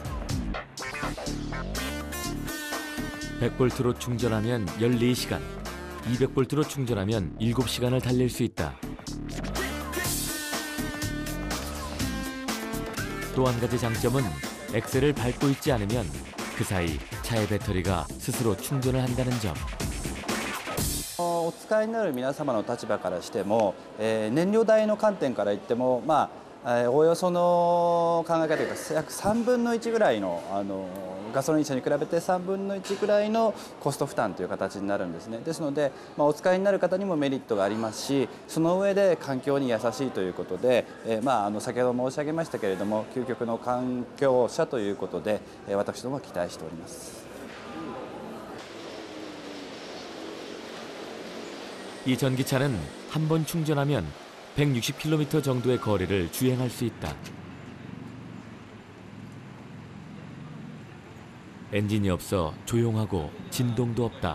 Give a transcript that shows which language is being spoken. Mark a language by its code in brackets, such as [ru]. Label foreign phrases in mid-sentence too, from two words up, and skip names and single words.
[ko] 100볼트로 충전하면 14시간, 200볼트로 충전하면 7시간을 달릴 수 있다. 또 한 가지 장점은 엑셀을 밟고 있지 않으면 그 사이 차의 배터리가 스스로 충전을 한다는 점. [ja] お使いになる皆様の立場からしても、燃料代の観点から言っても、おおよその考え方というか約3分の1ぐらいの、ガソリン車に比べて3分の1ぐらいのコスト負担という形になるんですね。ですので、お使いになる方にもメリットがありますし、その上で環境に優しいということで、先ほど申し上げましたけれども、究極の環境車ということで、私どもは期待しております。 [ko] 이 전기차는 한 번 충전하면 160km 정도의 거리를 주행할 수 있다. 엔진이 없어 조용하고 진동도 없다.